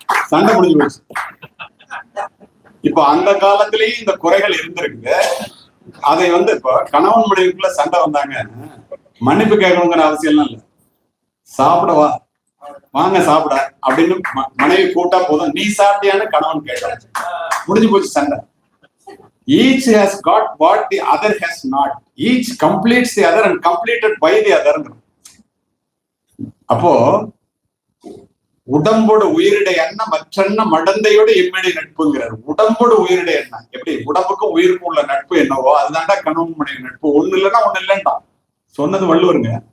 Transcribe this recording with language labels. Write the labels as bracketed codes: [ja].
[ta] சண்டை முடிஞ்சு போச்சு. இப்ப அந்த காலத்திலேயே இந்த குறைகள் இருந்திருக்கு. அதை இப்ப கணவன் மனைவிக்குள்ள சண்டை வந்தாங்க, மன்னிப்பு கேட்கணுங்கிற அவசியம் எல்லாம் இல்லை. சாப்பிடவா, வாங்க சாப்பிட அப்படின்னு மனைவி கூட்டா போதும், நீ சாப்பிட்டியான்னு கணவன் கேட்டான், முடிஞ்சு போச்சு சண்டை. [en] Each has got what the other has not. Each completes the other and completed by the other. [ta] அப்போ உடம்போடு உயிரிடை என்ன மற்றென்ன மடந்தையோடு எம்மிடை நட்புங்கிறார். உடம்போடு உயிரிடை என்ன, எப்படி உடம்புக்கும் உயிருக்கும் உள்ள நட்பு என்னவோ அதுதான்டா கணவன் மனைவி நட்பு. ஒண்ணு இல்லைன்னா ஒண்ணு இல்லைன்னா சொன்னது வள்ளுவருங்க.